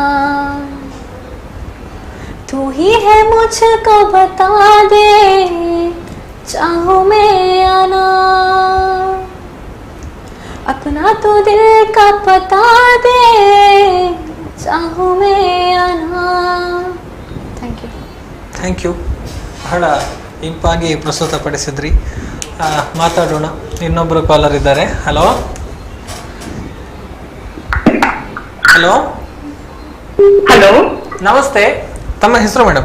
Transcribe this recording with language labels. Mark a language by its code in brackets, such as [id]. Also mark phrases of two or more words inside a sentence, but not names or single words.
[hi] तू ही है मुझको बता दे चाहूँ मैं आना, अपना तो दिल का पता दे चाहूँ मैं आना. [en] Thank you. [kn] ಬಹಳ ಇಂಪಾಗಿ ಪ್ರಸ್ತುತಪಡಿಸಿದ್ರಿ. ಮಾತಾಡೋಣ. ಇನ್ನೊಬ್ಬರು ಕಾಲರ್ ಇದ್ದಾರೆ. ಹಲೋ ಹಲೋ ಹಲೋ, ನಮಸ್ತೆ. ತಮ್ಮ ಹೆಸರು ಮೇಡಮ್?